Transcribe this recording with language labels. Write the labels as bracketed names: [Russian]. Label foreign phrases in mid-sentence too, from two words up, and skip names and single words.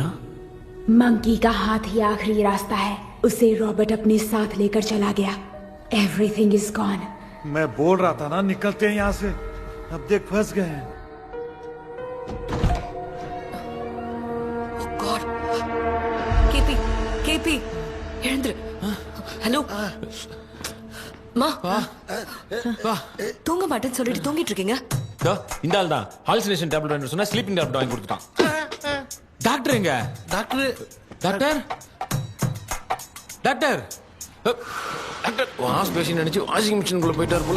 [Hindi] मंकी का हाथ ही आखिरी रास्ता है। उसे रॉबर्ट अपने साथ लेकर चला गया। [English] Everything is gone. [Hindi] मैं बोल रहा था ना, निकलते हैं यहाँ से। अब देख फंस गए हैं। केपी वीरेंद्र, [Tamil] ஹலோ மா தூங்க மாட்டேன்னு சொல்லிட்டு தூங்கிட்டு இருக்கீங்க? இந்த ஆள் தான் [English] hallucination tablet [Tamil] வாங்கி சொன்னா [English] sleeping tablet [Tamil] வாங்கி கொடுத்துட்டான். டாக்டர் எங்க? டாக்டர் டாக்டர் டாக்டர் டாக்டர் [English] wash basin [Tamil] நினைச்சு [English] washing machineக்குள்ள [Tamil] போயிட்டாரு போல.